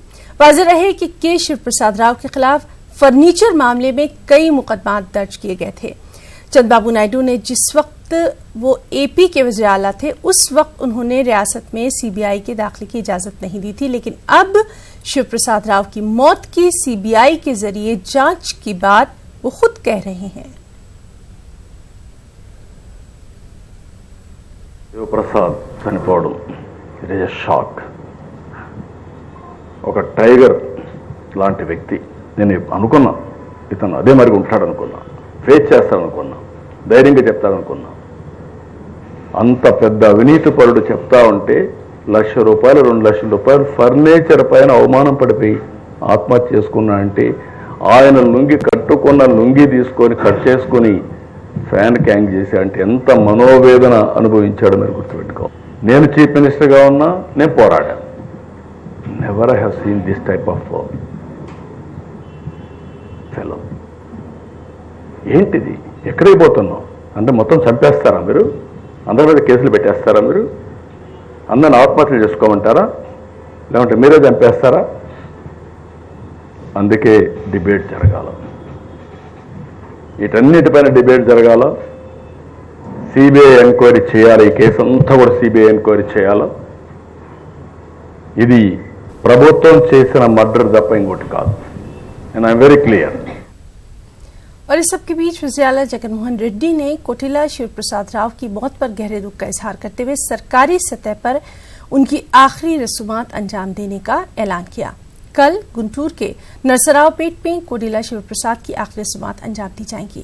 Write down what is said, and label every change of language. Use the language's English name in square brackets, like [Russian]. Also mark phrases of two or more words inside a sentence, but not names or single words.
[Urdu] واضح رہے کہ کے شیو پرساد راؤ کے خلاف فرنیچر معاملے میں کئی مقدمات درج کیے گئے تھے. چندرابابو نائیڈو نے جس وقت وہ اے پی کے وزیر اعلیٰ تھے، اس وقت انہوں نے ریاست میں سی بی آئی کے داخلے کی اجازت نہیں دی تھی. لیکن اب شیو پرساد راؤ کی موت کی سی بی آئی کے ذریعے جانچ کی بات وہ خود کہہ رہے ہیں. [Telugu] శివప్రసాద్ చనిపోవడం [English] it is a shock. [Telugu] ఒక టైగర్ లాంటి వ్యక్తి, నేను అనుకున్నా ఇతను అదే మరి ఉంటాడనుకున్నా, ఫేస్ చేస్తాడనుకున్నా, ధైర్యంగా చెప్తాడనుకున్నా. అంత పెద్ద అవినీతి పరుడు చెప్తా ఉంటే ₹1,00,000 ₹2,00,000 ఫర్నిచర్ పైన అవమానం పడిపోయి ఆత్మహత్య చేసుకున్నా అంటే ఆయన లుంగి కట్టుకున్న లుంగి తీసుకొని కట్ చేసుకొని ఫ్యాన్ క్యాంగ్ చేసి అంటే ఎంత మనోవేదన అనుభవించాడో మీరు గుర్తుపెట్టుకో. నేను [English] chief minister [Telugu] ఉన్నా నేను పోరాడాను. [English] Never I have seen this type of fellow. [Telugu] ఏంటిది, ఎక్కడికి పోతున్నాం అంటే మొత్తం చంపేస్తారా మీరు? అందరి మీద కేసులు పెట్టేస్తారా మీరు? అందరిని ఆత్మహత్యలు చేసుకోమంటారా, లేకుంటే మీరే చంపేస్తారా? అందుకే డిబేట్ జరగాల, వీటన్నిటిపైన డిబేట్ జరగాల. [English] CBI enquiry [Telugu] చేయాలి, ఈ కేసు అంతా కూడా [English] CBI enquiry [Telugu] చేయాలి. ఇది ప్రభుత్వం చేసిన మర్డర్ తప్ప ఇంకోటి కాదు. [English] And I'm very clear. [Urdu] اور اس سب کے بیچ وزیر اعلیٰ جگن موہن ریڈی نے کوٹیلا شیو پرساد راؤ کی موت پر گہرے دکھ کا اظہار کرتے ہوئے سرکاری سطح پر ان کی آخری رسومات انجام دینے کا اعلان کیا. کل گنٹور کے نرسراوپیٹ میں کوڈیلا شیو پرساد کی آخری رسومات انجام دی جائیں گی.